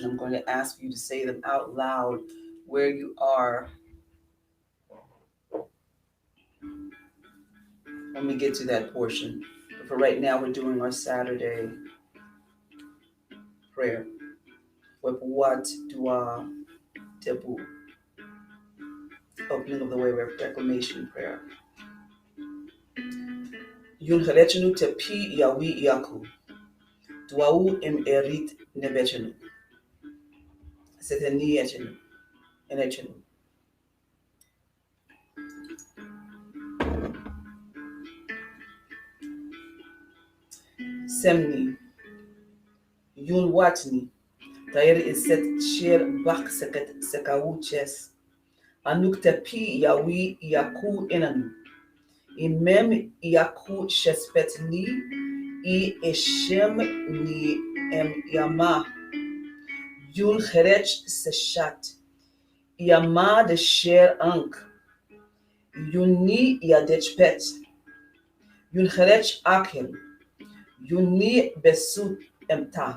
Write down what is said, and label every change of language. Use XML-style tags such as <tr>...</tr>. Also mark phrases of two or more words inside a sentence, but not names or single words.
<en>I'm going to ask you to say them out loud where you are when we get to that portion. But for right now, we're doing our Saturday prayer.</en> <egy>Wepwat Dua Tebu.</egy> <en>Opening of the way reclamation prayer.</en> <egy>Yun Harechenu Tepi Yawi Yaku. Duau im Erit Nebechenu. Seteni Echenu. Enechenu. Semni. Yun Watni. Tayer Iset Shir Bak Seket Sekawuches. Anuk Tepi Yawi Yaku Enanu. Imem Yaku Shespetni. I Eshem Ni Em Yama. Yun Herech Seshat. Yama de Sher Ank. Yuni Yadechpet. Yun Herech Akel. Yuni Besut Emta.</egy>